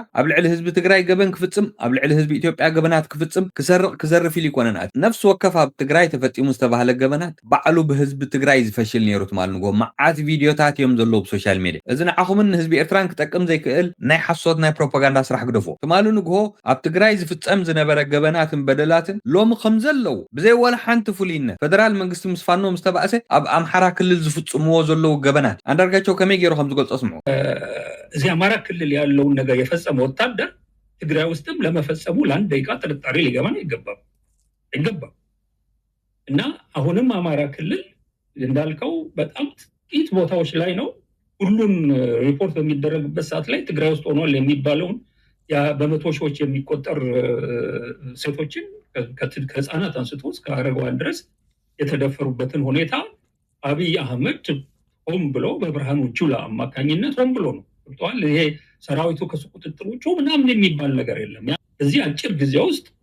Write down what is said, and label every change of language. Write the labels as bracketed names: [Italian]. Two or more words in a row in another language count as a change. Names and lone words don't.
[Tigrinya] ኣብ ልዕሊ ህዝቢ ትግራይ ገበን ክፍጽም ኣብ ልዕሊ ህዝቢ ኢትዮጵያ ገበናት ክፍጽም ክሰርቕ ክዘርፍ ኢሉ ይኮነን ነፍሲ ወከፍ ኣብ ትግራይ ተፈጺሙ ዝተባሃለ ገበናት ባዕሉ ብህዝቢ ትግራይ ዝፈሽል ነይሩ ትማል ንጎ መዓት ቪድዮታት እዮም ዘለዉ [English] social media [Tigrinya] እዚ ንዓኹምን ህዝቢ ኤርትራን ክጠቅም ዘይክእል ናይ ሓሶት ናይ ፕሮፓጋንዳ ስራሕ ክደፎ ትማሉ ንግሆ ኣብ ትግራይ ዝፍጸም ዝነበረ ገበናትን በደላትን ሎሚ ከም ዘለው ብዘይ ወላ ሓንቲ ፍሉይነት ፌደራል መንግስቲ ምስ ፋኖ ምስ ተባእሰ ኣብ ኣምሓራ ክልል ዝፍጽምዎ ዘለው ገበናት አንዳርጋቸው ከመይ ገይሩ ከም ዝገልጾ ስምዑ [Amharic] እዚ አማራ ክልል ያለውን ነገር የፈጸመ ወታደር ትግራይ ውስጥም ለመፈጸሙ ለአንድ ደቂቃ ጥርጣሬ ሊገባን አይገባም እና አሁንም አማራ ክልል እንዳልከው በጣም ጥቂት ቦታዎች ላይ ነው ሁሉን ሪፖርት በሚደረግበት ሰዓት ላይ ትግራይ ውስጥ ሆኗል የሚባለውን ያ በመቶ ሺዎች የሚቆጠር ሴቶችን ከህፃናት አንስቶ እስከ አረጋውያን ድረስ የተደፈሩበትን ሁኔታ አብይ አህመድ ሆን ብሎ በብርሃኑ ጁላ አማካኝነት ሆን ብሎ ነው ወጥቷል። ይሄ ሰራዊቱ ከሱ ቁጥጥር ውጭ ምናምን የሚባል ነገር የለም። እዚህ አጭር ጊዜ ውስጥ